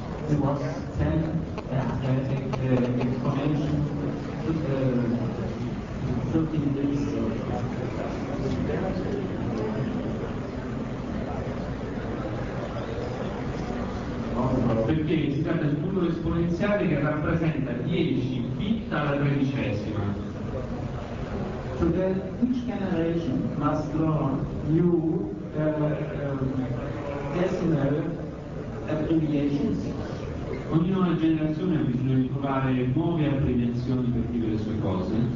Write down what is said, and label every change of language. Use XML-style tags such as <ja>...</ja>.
<en>It was 10</en> <it>perché si tratta di un numero esponenziale che rappresenta 10 bit alla tredicesima.</it> <en>So that each generation must learn new decimal abbreviations.</en> <it>Ognuna generazione ha bisogno di trovare nuove apprezzazioni per dire le sue cose.</it>